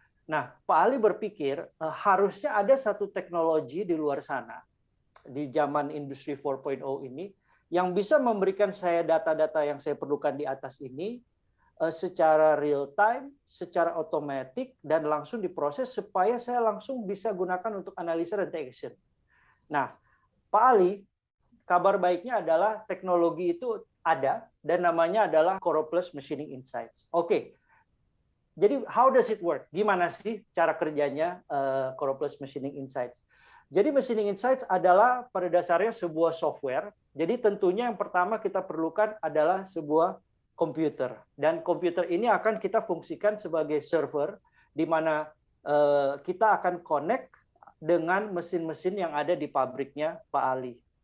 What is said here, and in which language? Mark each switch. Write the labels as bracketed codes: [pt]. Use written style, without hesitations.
[id] Nah, Pak Ali berpikir harusnya ada satu teknologi di luar sana di zaman industri 4.0 ini yang bisa memberikan saya data-data yang saya perlukan di atas ini secara real time, secara otomatis, dan langsung diproses supaya saya langsung bisa gunakan untuk analisa dan take action. Nah, Pak Ali, kabar baiknya adalah teknologi itu ada dan namanya adalah Coroplus Machining Insights. [en] Oke, jadi how does it work? [id] Gimana sih cara kerjanya Coroplus Machining Insights? Jadi Machining Insights adalah pada dasarnya sebuah software. Jadi tentunya yang pertama kita perlukan adalah sebuah komputer. Dan komputer ini akan kita fungsikan sebagai server, di mana kita akan connect dengan mesin-mesin yang ada di pabriknya Pak Ali.